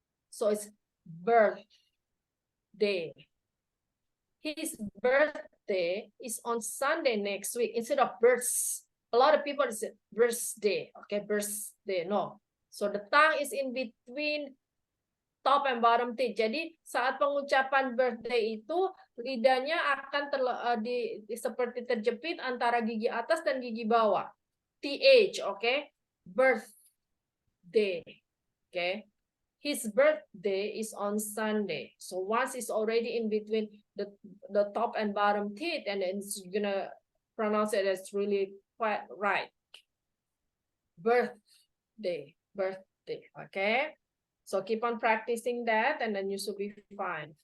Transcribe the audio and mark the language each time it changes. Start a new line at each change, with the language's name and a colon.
English: So it's birthday. His birthday is on Sunday next week instead of births. A lot of people say birthday, okay, birthday. No. So the tongue is in between top and bottom teeth.
Indonesian: Jadi saat pengucapan birthday itu lidahnya akan seperti terjepit antara gigi atas dan gigi bawah.
English: TH, okay? Birthday, okay? His birthday is on Sunday. So once it's already in between the top and bottom teeth, and then it's gonna pronounce it as really quite right. Birthday. Okay. So keep on practicing that, and then you should be fine.